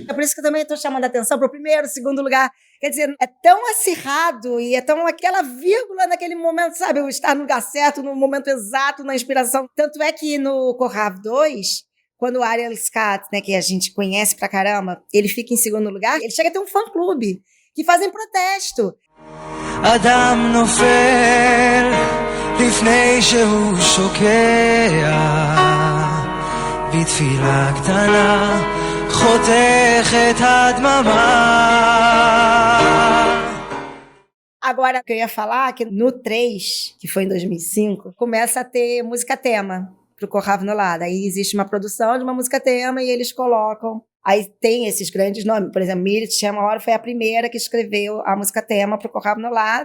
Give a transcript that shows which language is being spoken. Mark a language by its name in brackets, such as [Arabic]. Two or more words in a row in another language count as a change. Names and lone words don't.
[Portuguese] É por isso que eu também estou chamando a atenção para o primeiro, segundo lugar. Quer dizer, é tão acirrado e é tão aquela vírgula naquele momento, sabe? O estar no lugar certo, no momento exato, na inspiração. Tanto é que no Kohav 2, quando o Ariel Skat, né, que a gente conhece pra caramba, ele fica em segundo lugar, ele chega a ter um fã-clube que fazem protesto. [Hebrew] אדם נופל לפני שהוא שוקע בתפילה קטנה חותך את הדממה. [Portuguese] Agora, o que eu ia falar é que no 3, que foi em 2005, começa a ter música tema pro Kohav Nolad. Aí existe uma produção de uma música tema e eles colocam. Aí tem esses grandes nomes. Por exemplo, Mirit Shemor foi a primeira que escreveu a música tema pro Kohav Nolad.